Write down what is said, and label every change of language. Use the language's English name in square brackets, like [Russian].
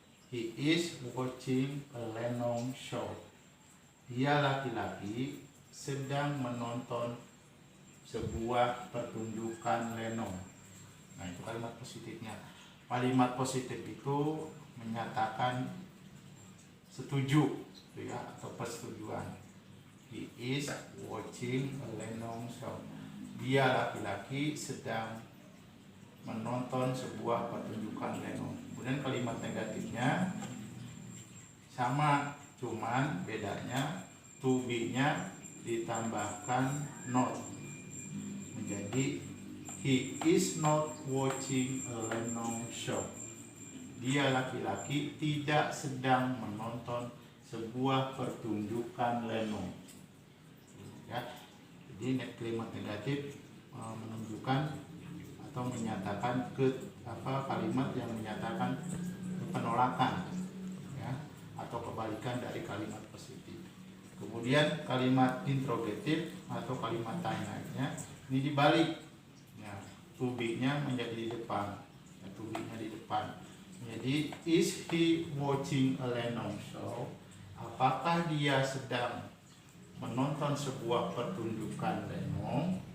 [English] He is watching a Lenong show. [Indonesian] Dia laki-laki sedang menonton sebuah pertunjukan lenong. Nah, itu kalimat positifnya. Kalimat positif itu menyatakan setuju ya, atau persetujuan. [English] He is watching a lenong show. [Indonesian] Dia laki-laki sedang menonton sebuah pertunjukan lenong. Kemudian kalimat negatifnya sama, cuman bedanya to be-nya ditambahkan not. Jadi [English] he is not watching a lenong show. [Indonesian] Dia laki-laki tidak sedang menonton sebuah pertunjukan lenong. Ya, jadi kalimat negatif menunjukkan atau menyatakan kalimat yang menyatakan penolakan, ya, atau kebalikan dari kalimat positif. Kemudian kalimat interrogatif atau kalimat tanya ini dibalik, ya, to be-nya menjadi di depan, ya, to be-nya di depan. Jadi [English] is he watching a lenong show? [Indonesian] Apakah dia sedang menonton sebuah pertunjukan lenong?